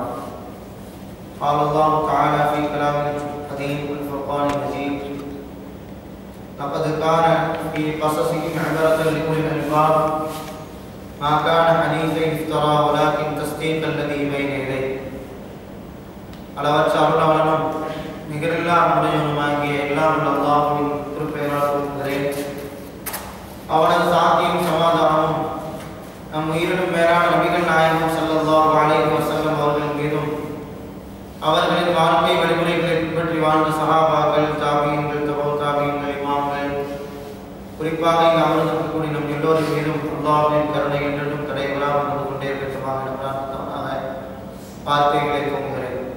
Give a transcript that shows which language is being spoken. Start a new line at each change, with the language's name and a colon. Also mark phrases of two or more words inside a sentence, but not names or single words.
Arabic: قال الله تعالى في كلامه القديم والفرقان المجيد: لقد كان في قصصهم عبرة لأولي الألباب ما كان حديثا يفترى ولكن تصديق الذي بين يديه.
Tamil: அளவற்ற அருளாளனும் நிகரில்லா அன்புடையவனுமாகிய எல்லாம் வல்ல அல்லாஹ்வின் திருப்பெயரால் கூறுகிறேன். அவனது சாந்தியும் சமாதானமும் நம் உயிரினும் மேலான நபிகள் நாயகம்
Arabic: صلى الله عليه وسلم
Tamil: அவர்கள் மீதும் அவர்களின் வாழ்க்கை வழிமுறைகளை பின்பற்றி வாழ்ந்த சஹாபாக்கள், தாபீன்கள், தபவு தாபீன்கள், இமாம்கள், குறிப்பாக இங்கு அமர்ந்திருக்கக்கூடிய நம் எல்லோரின் மீதும் அல்லாஹ்வின் கருணை என்றும் தடைகளாக வந்து கொண்டே இருக்கமாக வார்த்தைகளை தோங்குகிறேன்.